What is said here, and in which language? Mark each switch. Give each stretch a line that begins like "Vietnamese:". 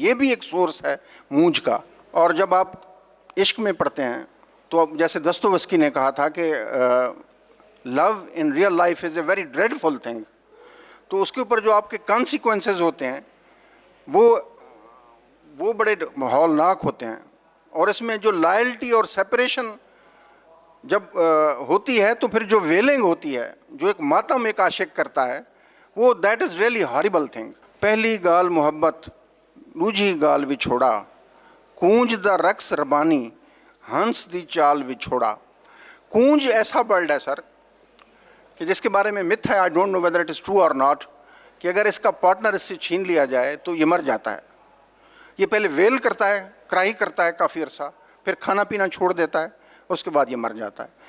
Urdu: یہ بھی ایک سورس ہے مونج کا. اور جب آپ عشق میں پڑھتے ہیں تو اب جیسے دستویسکی نے کہا تھا کہ
English: love in real life is a very dreadful thing,
Urdu: تو اس کے اوپر جو آپ کے کانسیکوینسز ہوتے ہیں وہ بڑے ہولناک ہوتے ہیں. اور اس میں جو لائلٹی اور سیپریشن جب ہوتی ہے تو پھر جو ویلنگ ہوتی ہے, جو ایک ماتم ایک عاشق کرتا ہے, وہ
English: That is really horrible thing.
Punjabi: پہلی گال محبت دوجی گال وچھوڑا, کونج دا رقص ربانی ہنس دی چال وچھوڑا.
Urdu: کونج ایسا برڈ ہے سر کہ جس کے بارے میں متھ ہے,
English: I don't know whether it is true or not,
Urdu: کہ اگر اس کا پارٹنر اس سے چھین لیا جائے تو یہ مر جاتا ہے. یہ پہلے ویل کرتا ہے, کراہی کرتا ہے کافی عرصہ, پھر کھانا پینا چھوڑ دیتا ہے, اس کے بعد یہ مر جاتا ہے.